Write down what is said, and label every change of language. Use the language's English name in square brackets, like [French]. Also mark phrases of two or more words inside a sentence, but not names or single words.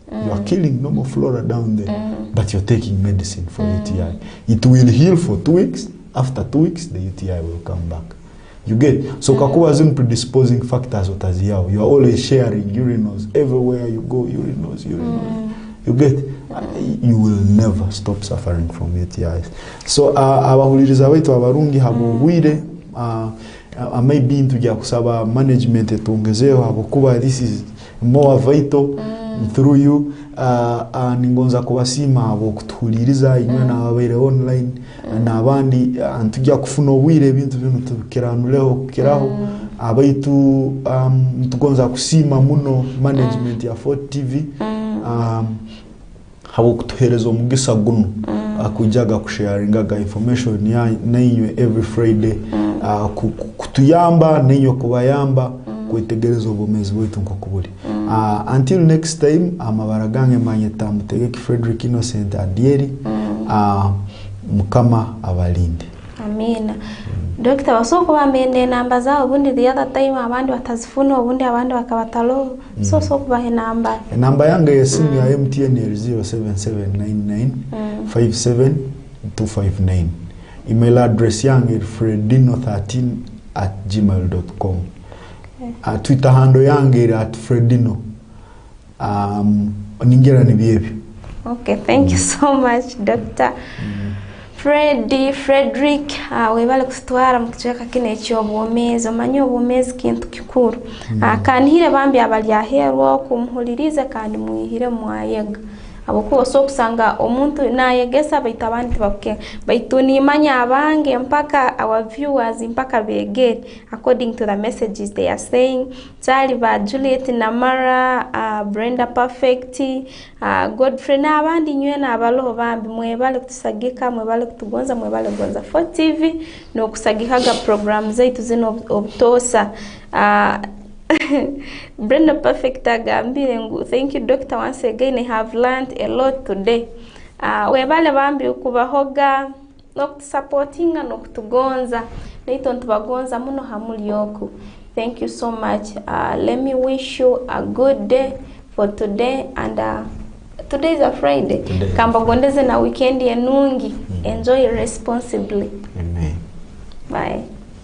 [English] You are killing normal flora down there, but you're taking medicine for UTI. It will heal for 2 weeks. After 2 weeks, the UTI will come back. You get, so [Tooro] kakuwa zin [English] predisposing factors utaziao. You are always sharing urinals everywhere you go. Urinals. You get, you will never stop suffering from UTIs. [Tooro] So abahuliriza wetu abarungi habugwire maybe ntujya kusaba management etongezeho habokuba [English] this is more vital through you. [Tooro] Ningonza kubasima abokutuhuliriza inywe nababere online nabandi ntujya kufuna obwire ebintu bino tukiranuleho kukiraho abaitu tugonza kusima muno management ya Fort TV habokutuhereza omugisa guno akujaga kusharinga information ya nainywe [English] every Friday [Tooro] kutuyamba nenyo kubayamba kwetegereza obumezi bwitu nkokubuli. Until next time, amabaragange manyeta Mutegeki Frederick Innocent Adieri mukama abalinde. Amina. Doctor wasoko bamende namba zao ubundi [English] the other time [Tooro] abandi batazifuna ubundi abandi bakabatalo so kubahe namba. Namba yange yesimu ya MTN 07799 57259. Email address yange fredino13@gmail.com. Twitter handle yange @fredino. Ningera ni biebi. [English] Okay, thank you so much, Dr. Frederick, [Tooro] webale kustwara mkicheka kine cy'obumezi omanyo obumezi kintu kikuru. Kandi hire bambi abali aherwa kumuhuliriza kandi muhire mwayega. Abokuba so kusanga omuntu nayegesa baitabandi babuke baituni manya abange mpaka [English] our viewers [Tooro] mpaka begere [English] according to the messages they are saying. [Tooro] Tali ba Juliet Namara, Brenda Perfect, Godfrey na abandi nywe na abaloho bambi mwebale kutusagika mwebale kutugonza mwebale gonza for TV no kusagikaga program zaitu zino obtosa. [English] Brenda Perfect [Tooro] agambire ngu [English] thank you doctor once again I have learned a lot today. [Tooro] Webale bambi ukubahoga no kutusupportinga no kutugonza naito ntubagonza muno hamuli yoku. [English] Thank you so much. Let me wish you a good day for today and today is a Friday. [Tooro] Kamba gondeze na weekend enungi. [English] Enjoy responsibly. Amen. Bye.